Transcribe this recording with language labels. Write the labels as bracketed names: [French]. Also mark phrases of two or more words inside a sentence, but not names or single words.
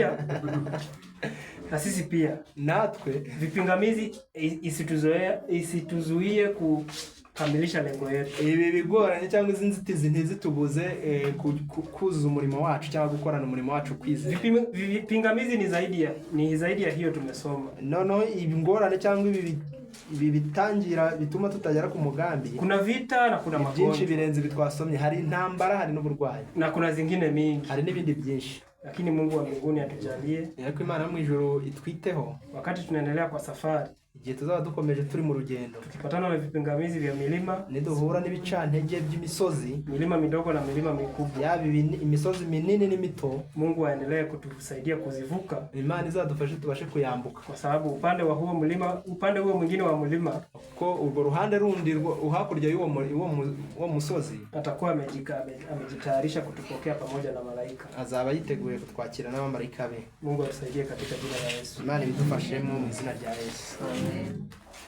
[Swahili] Na sisi pia na sisi pia [Kinyarwanda] natwe [Swahili] vipingamizi isituzuie kukamilisha lengo yetu. [Kinyarwanda] ibi bigoranye cyangwa izi nzitizi ntizitubuze kuzuza umurimo wacu cyangwa gukorana umurimo wacu kwizera. [Swahili] Vipingamizi ni zaidi ya hiyo tumesoma. [Kinyarwanda] Noneho ingorane cyangwa ibi bitangira bituma tutagera ku mugambi. [Swahili] Kuna vita na kuna magonjwa. [Kinyarwanda] Byinshi birenze bitwasomye, hari intambara, hari n'uburwayi. [Swahili] Na kuna zingine mingi. [Kinyarwanda] Hari n'ibindi byinshi. [Swahili] Lakini Mungu wa mbinguni atujalie. [Kinyarwanda] Ariko Imana mu ijuru itwiteho. [Swahili] Wakati tunaendelea kwa safari. [Kinyarwanda] Igihe tuzaba dukomeje turi mu rugendo. [Swahili] Tukipatana na vipingamizi vya milima. [Kinyarwanda] Niduhura n'ibicantege by'imisozi. [Swahili] Milima midogo na milima mikubwa. [Kinyarwanda] Yaba imisozi minini n'imito. [Swahili] Mungu aendelee kutusaidia kuzivuka. [Kinyarwanda] Imana izadufashe tubashe kuyambuka. [Swahili] Kwa sababu upande wa huo mlima, upande huo mwingine wa mlima. [Kinyarwanda] Ko urwo ruhande rundi uhakurya y'uwo musozi. [Swahili] Atakuwa amejitayarisha kutupokea pamoja na malaika. [Kinyarwanda] Azaba yiteguye kutwakira n'abamarayika be. [Swahili] Mungu atusaidie katika jina la Yesu. [Kinyarwanda] Imana ibidufashemo mu izina rya Yesu. Amen.